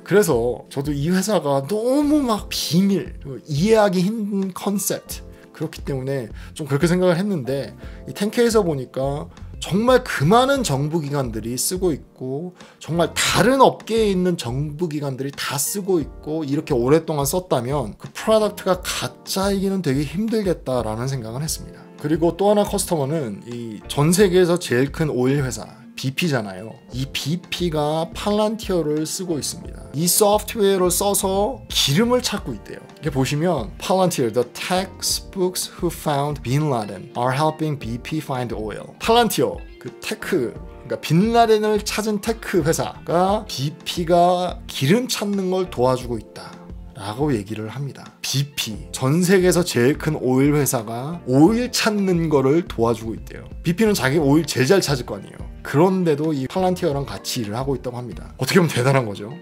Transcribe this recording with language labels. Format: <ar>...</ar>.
<ko>그래서 저도 이 회사가 너무 막 비밀, 이해하기 힘든 컨셉트 그렇기 때문에 좀 그렇게 생각을 했는데 이 10K에서 보니까 정말 그 많은 정부기관들이 쓰고 있고 정말 다른 업계에 있는 정부기관들이 다 쓰고 있고 이렇게 오랫동안 썼다면 그 프로덕트가 가짜이기는 되게 힘들겠다라는 생각을 했습니다. 그리고 또 하나 커스터머는 이 전 세계에서 제일 큰 오일 회사 BP잖아요. 이 BP가 팔란티어를 쓰고 있습니다. 이 소프트웨어를 써서 기름을 찾고 있대요. 이렇게 보시면</ko> <en>Palantir, the tech spooks who found Bin Laden are helping BP find oil.</en> <ko>팔란티어, 그 테크, 그러니까 빈라덴을 찾은 테크 회사가 BP가 기름 찾는 걸 도와주고 있다. 라고 얘기를 합니다. BP, 전 세계에서 제일 큰 오일 회사가 오일 찾는 거를 도와주고 있대요. BP는 자기 오일 제일 잘 찾을 거 아니에요. 그런데도 이 팔란티어랑 같이 일을 하고 있다고 합니다. 어떻게 보면 대단한 거죠.</ko>